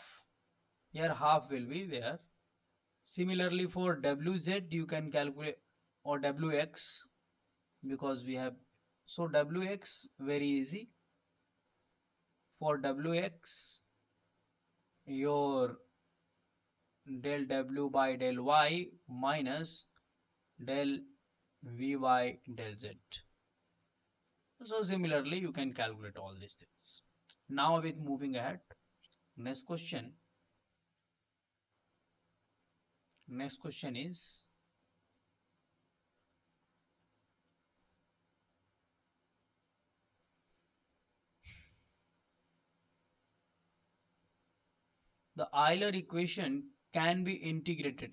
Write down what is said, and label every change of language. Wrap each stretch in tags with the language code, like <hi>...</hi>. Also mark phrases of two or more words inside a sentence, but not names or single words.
<en>Here half will be there. Similarly for wz you can calculate, or wx, because we have, so wx very easy. For wx, your del w by del y minus del vy del z. So similarly you can calculate all these things. Now with moving ahead, next question. Next question is, the Euler equation can be integrated</en>